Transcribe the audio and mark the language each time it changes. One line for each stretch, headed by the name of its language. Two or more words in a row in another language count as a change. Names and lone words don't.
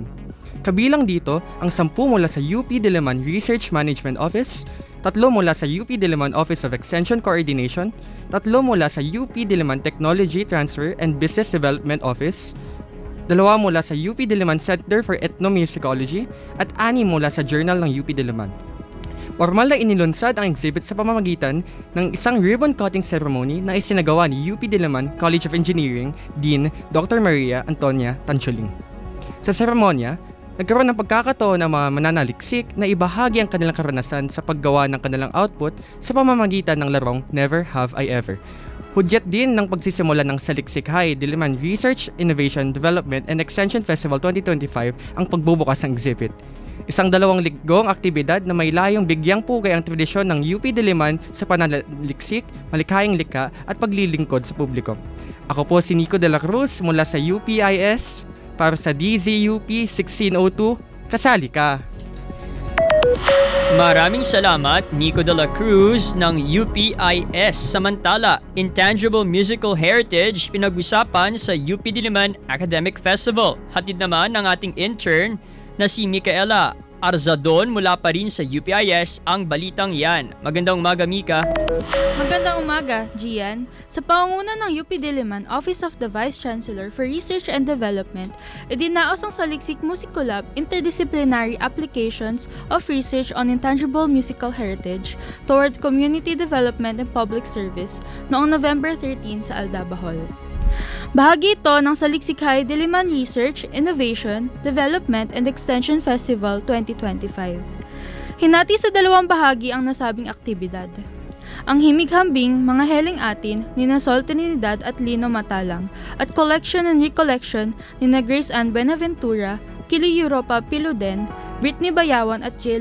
Filipino: Kabilang dito ang 10 mula sa UP Diliman Research Management Office, 3 mula sa UP Diliman Office of Extension Coordination, 3 mula sa UP Diliman Technology Transfer and Business Development Office, 2 mula sa UP Diliman Center for Ethnomusicology, at 6 mula sa Journal ng UP Diliman. Formal na inilunsad ang exhibit sa pamamagitan ng isang
English: ribbon-cutting ceremony
Filipino: na isinagawa ni UP Diliman College of Engineering Dean Dr. Maria Antonia Tancholing. Sa seremonya, nagkaroon ng pagkakataon ang mga mananaliksik na ibahagi ang kanilang karanasan sa paggawa ng kanilang output sa pamamagitan ng larong Never Have I Ever. Hudyat din ng pagsisimula ng Saliksikhai Diliman Research, Innovation, Development and Extension Festival 2025 ang pagbubukas ng exhibit. Isang 2 linggong aktibidad na may layong bigyang pugay ang tradisyon ng UP Diliman sa pananaliksik, malikhayang likha at paglilingkod sa publiko. Ako po si Nico de la Cruz mula sa UPIS para sa DZUP 1602, kasali ka! Maraming salamat, Nico de la Cruz ng UPIS. Samantala, Intangible Musical Heritage pinag-usapan sa UP Diliman Academic Festival. Hatid naman ng ating intern na si Micaela Arzadon mula pa rin sa UPIS ang balitang yan. Magandang umaga, Mika. Magandang umaga, Gian. Sa pangunguna ng UP Diliman Office of the Vice Chancellor for Research and Development, idinaos ang Saliksik Musicolab Interdisciplinary Applications of Research on Intangible Musical Heritage toward Community Development and Public Service noong November 13 sa Aldabahol. Bahagi ito ng Saliksik High Diliman Research, Innovation, Development and Extension Festival 2025. Hinati sa dalawang bahagi ang nasabing aktibidad. Ang himig-hambing Mga Heling Atin ni Sol Trinidad at Lino Matalang at Collection and Recollection ni Grace Ann Benaventura, Kili Europa Piluden, Britney Bayawan at J.